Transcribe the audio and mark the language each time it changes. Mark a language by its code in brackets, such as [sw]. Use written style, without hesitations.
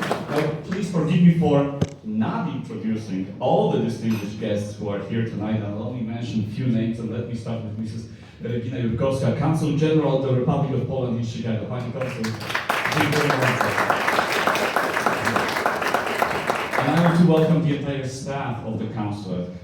[en] Now, please forgive me for not introducing all the distinguished guests who are here tonight. I'll only mention a few names, and let me start with Mrs. Regina Jurkowska, Consul General of the Republic of Poland in Chicago. [pl] Pani Consul, dziękuję bardzo. [en] And I want to welcome the entire staff of the Consulate.